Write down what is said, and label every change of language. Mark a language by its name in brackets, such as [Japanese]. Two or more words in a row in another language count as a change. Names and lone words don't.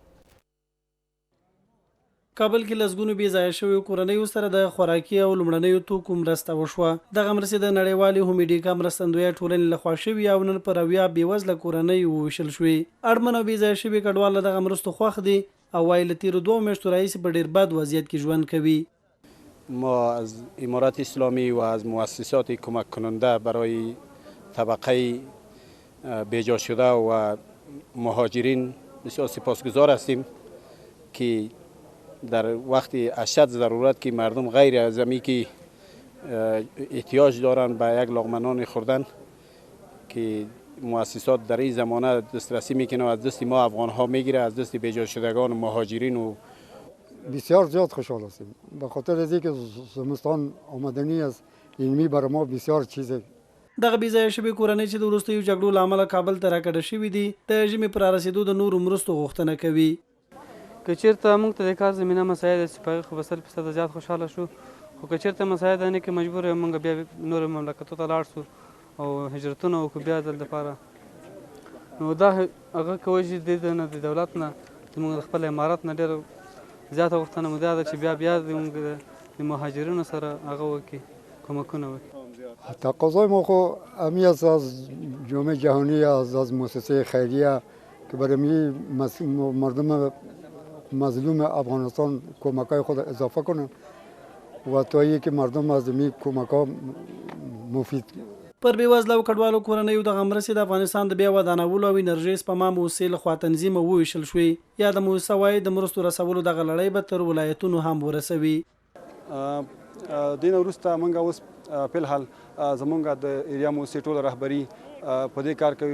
[Pashto] کابل کې لسګونو بې ځایه شویو کورنیو سره د خوراکي او لومړنیو توکو مرسته وشوه. دغه مرستې د نړیوالې هومډیکا مرستندویه ټولنې لخوا شوي او نن پر 80 بېوزله کورنیو وویشل شوې. اړمن او بې ځایه شوي کډوال له دغه مرستو خوښ دي او وایي له تېرو 2 میاشتو راهیسې په ډېر بد وضعیت کې ژوند کوي. [Persian] ما از امارات اسلامی و از مؤسسات کمک کننده برای طبقه بیجا شده و مهاجرین بسیار سپاسگزار هستیم که در وقت اشد ضرورت که مردم غیر از همی که احتیاج دارند به یک لقمه نان خوردن که مؤسسات در این زمانه دسترسی میکنه و از دست ما افغان ها میگیره، از دست بیجا شدگان و مهاجرین و بسیار زیاد خوشحال هستیم به خاطر از اینکه زمستان آمدنی است علمی برای ما بسیار چیزه. [Pashto] دغه بې ځایه شوې کورنۍ چې د وروستیو جګړو له امله کابل ته راکډه شوي دي د ژمي پر رارسېدو د نورو مرستو غوښتنه کوي. که چېرته موږ ته د کار زمینه مساعده چې په هغې خو به 100% زیات خوشحاله شو، خو که چېرته مساعده نه کړي مجبور یو موږ بیا نورو مملکتو ته لاړ شو او هجرتونه وکړو بیا ځل دپاره. نو دا هغه کوی چې د دولت نه زموږ د خپل امارت نه ډېره زیاته غوښتنه مو دا ده چې بیا موږ د مهاجرینو سره هغه وکړي، کومکونه وکړي. [Persian] تقاضای ما خو همی است از جامعه جهانی، از مؤسسه خیریه که برای مردم مظلوم افغانستان کمکای خود اضافه کنن و تا اینکه مردم از این کمک‌ها مفید. [Pashto] پر بېوزله او کډوالو کورنیو دغه مرستې د افغانستان د بیا ودانولو او انرژۍ سپما موسسې لخوا تنظیم او وویشل شوې. یا د موسسه وایي د مرستو رسولو دغه لړۍ به تر ولایتونو هم ورسوي. دین وروسته موږ اوس فلحال زمونږ د ایریا موسسې ټوله رهبري په دې کار کوي.